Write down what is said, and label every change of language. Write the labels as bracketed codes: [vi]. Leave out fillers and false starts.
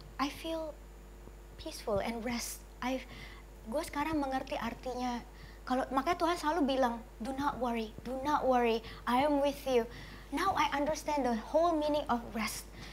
[en] I feel peaceful and rest. [id] Gue sekarang mengerti artinya. Makanya Tuhan selalu bilang, [en] do not worry, I am with you. Now I understand the whole meaning of rest.